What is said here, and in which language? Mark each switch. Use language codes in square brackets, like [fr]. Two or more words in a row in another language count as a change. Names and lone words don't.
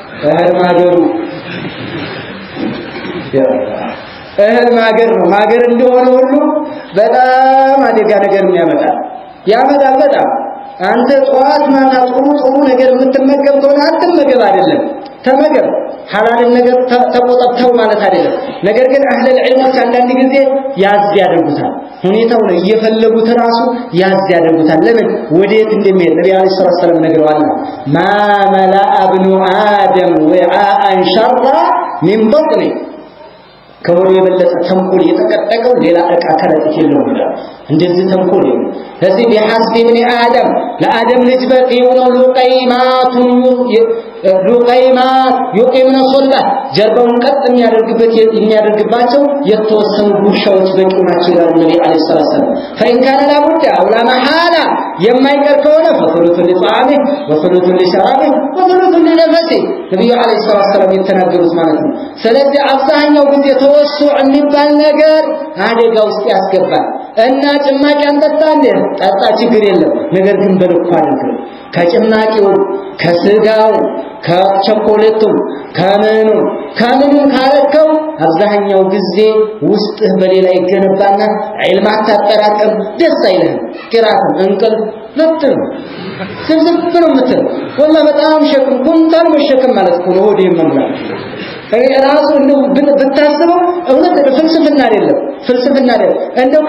[am] እህል ማገር ነው ማገር እንደሆነ ሁሉ በጣም አደጋ ነገር ያመጣል በጣም አንተ ጧት ማታ ጥሩ ነገር የምትመገብ ከሆነ አትመገብ አይደለም ተመገብ ሐላል ነገር ተቆጣጣው ማለት አይደለም ነገር ግን [ar] أهل العلم [am] አንዳንድ ጊዜ ያዝ ያደርጉታል ሁኔታው ነው እየፈለጉት ራሱ ያዝ ያደርጉታል ለምን ወዴት እንደሚሄድ ነብዩ [ar] عليه السلام [am] ነግረዋል [ar] ما ملأ ابن آدم وعاء شرا من بطنه [am] ከወሬ የበለጠ ተንኮል የተቀጠቀው ሌላ ዕቃ ከረጢት የለውም ይላል እንደዚህ ተንኮል ነው ስለዚህ [ar] بحسب ابن آدم [am] ለአደም ልጅ በቂው ነው ሉቀይማት [ar] يقيمنا صلبه [am] ጀርባውን ቀጥ የሚያደርግባቸው የተወሰኑ ጉርሻዎች በቂው ናቸው ይላል ነብዩ [ar] عليه السلام فإن كان لا بد أو لا محالة [am] የማይቀር ከሆነ [ar] فثلث لطعامه وثلث لشرابه وثلث لنفسه [am] ነብዩ [ar] عليه السلام [am] የተናገሩት ማለት ነው ስለዚህ አብዛኛው ጊዜ ተወሱዕ የሚባል ነገር አደጋ ውስጥ ያስገባል እና ጭማቂ አንጠጣ እንዴ ጠጣ ችግር የለም ነገር ግን በልኩ አድርግ ከጭማቂው ከስጋው ከቸኮሌቱ ከምኑ ካረከው አብዛኛው ጊዜ ውስጥህ በሌላ ይገነባና ዒልም አታጠራቅም ደስ አይልህም ቅራት እንቅልፍ ለጥም ስለዚህ ነው ምትል والله በጣም ሸክም ኩንታል መሸከም ማለት ነው ወዲህ መምላት ራሱ እንደው ብታስበው እውነት ፍልስፍና አይደለም እንደው